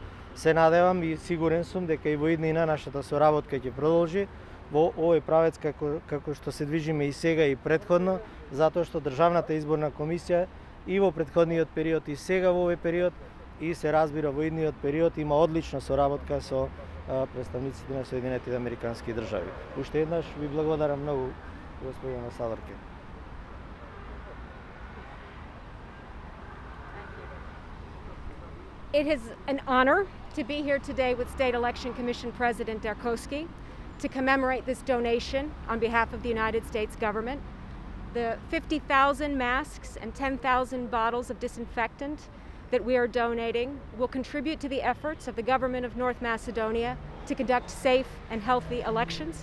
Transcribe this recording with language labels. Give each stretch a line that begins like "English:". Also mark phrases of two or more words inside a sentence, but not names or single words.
Macedonian: Се надевам и сигурен сум дека и во иднина нашата соработка ќе продолжи во овој правец како што се движиме и сега и претходно, затоа што Државната изборна комисија и во претходниот период и сега во овој период и се разбира во идниот период има одлична соработка со представниците на Соединетите американски држави. Уште еднаш ви благодарам многу, господин амбасадорке.
English: It is an honor to be here today with State Election Commission President Darkovsky to commemorate this donation on behalf of the United States government. The 50,000 masks and 10,000 bottles of disinfectant that we are donating will contribute to the efforts of the government of North Macedonia to conduct safe and healthy elections.